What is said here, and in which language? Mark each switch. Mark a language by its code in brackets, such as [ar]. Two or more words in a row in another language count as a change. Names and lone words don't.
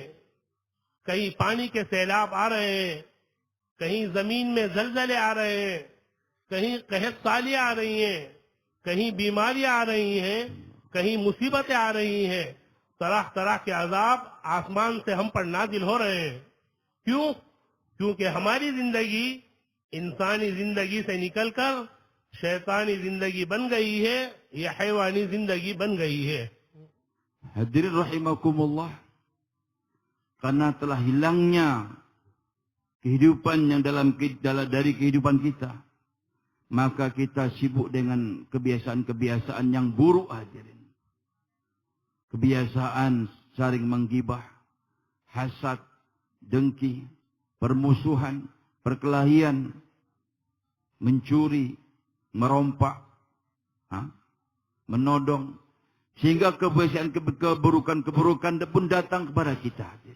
[ur] کہیں پانی کے سیلاب آ رہے ہیں، کہیں زمین میں زلزلے آ رہے ہیں، کہیں قحط سالیاں آ رہی ہیں، کہیں بیماریاں آ رہی ہیں، کہیں مصیبتیں آ رہی ہیں. طرح طرح کے عذاب آسمان سے ہم پر نازل ہو رہے ہیں. کیوں? کیونکہ ہماری زندگی انسانی زندگی سے نکل کر شیطانی زندگی بن گئی ہے، یا حیوانی زندگی بن گئی ہے. [id] Hadirin rahimakumullah, karena telah hilangnya kehidupan yang dari kehidupan kita, maka kita sibuk dengan kebiasaan-kebiasaan yang buruk, hadirin. Kebiasaan saling menggibah, hasad, dengki, permusuhan, perkelahian, mencuri, merompak, menodong, sehingga keburukan-keburukan pun datang kepada kita.